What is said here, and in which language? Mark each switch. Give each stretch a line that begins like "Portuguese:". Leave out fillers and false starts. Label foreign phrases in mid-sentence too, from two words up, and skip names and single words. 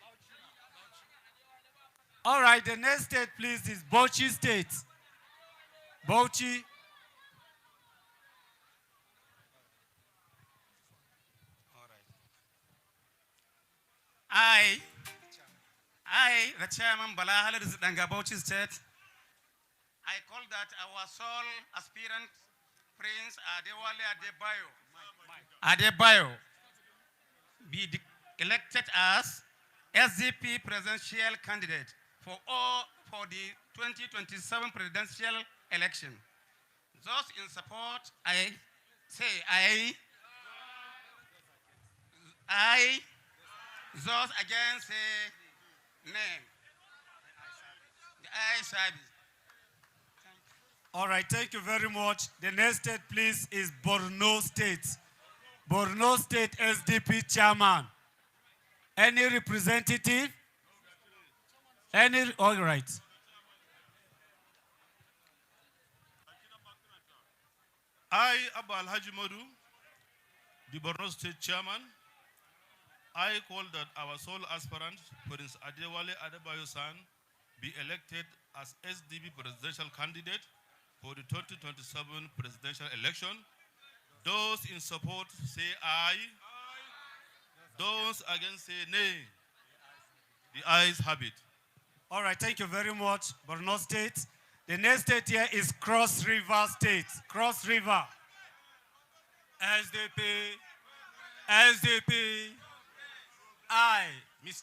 English: All right, the next state, please, is BAUCHI State. BAUCHI. I, the chairman Bala Halid Danga BAUCHI State, I call that our sole aspirant, Prince Adewale Adebayo, be elected as SDP presidential candidate for the 2027 presidential election. Those in support, I say aye. Aye. Those against say nay. The ayes have it. All right, thank you very much. The next state, please, is Borno State. Borno State SDP chairman. Any representative? All right. I, Abba Alhaji Modu, the Borno State chairman, I call that our sole aspirant, Prince Adewale Adebayo-san, be elected as SDP presidential candidate for the 2027 presidential election. Those in support say aye. Those against say nay. The ayes have it. All right, thank you very much, Borno State. The next state here is Cross River State. Cross River. SDP. SDP. I, Mr.